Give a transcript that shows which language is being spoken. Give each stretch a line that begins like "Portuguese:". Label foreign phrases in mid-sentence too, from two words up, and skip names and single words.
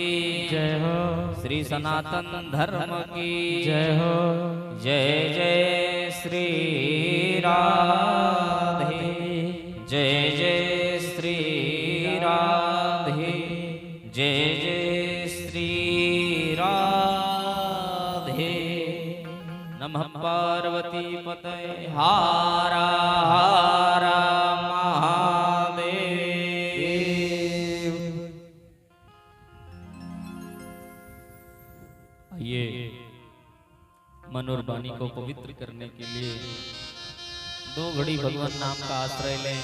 Hindi: जय हो, श्री सनातन धर्म की जय हो। जय जय श्री राधे, जय जय श्री राधे, जय जय श्री राधे।
Sanskrit: नमः पार्वती पतये हारा हारा महादेव।
Hindi: ये मनोरबानी को पवित्र करने के लिए 2 घड़ी भगवान नाम का आश्रय लें।